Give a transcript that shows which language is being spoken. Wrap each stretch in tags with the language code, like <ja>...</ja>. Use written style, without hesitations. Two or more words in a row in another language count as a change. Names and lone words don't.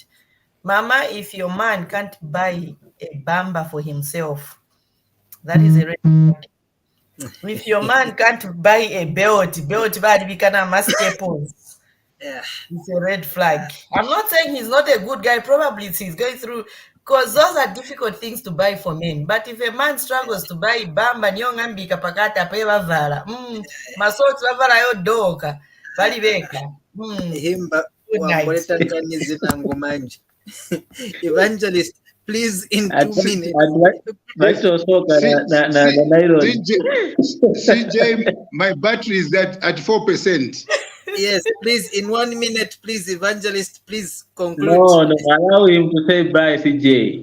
<en>Mama, if your man can't buy a bamba for himself, that is a red flag. If your man can't buy a belt staples, it's a red flag. I'm not saying he's not a good guy. Probably he's going through, because those are difficult things to buy for men. But if a man struggles to buy bamba,</en> <ny>nyongambika pakata peva vala, masoti vavala yo doka, bali beka. Himba wamboleta nkanizi nangu manje.</ny> <en>Evangelist, please, in 2 minutes. CJ, my battery is at 4%. Yes, please, in 1 minute, please, Evangelist, please conclude. No, allow him to say bye, CJ.</en>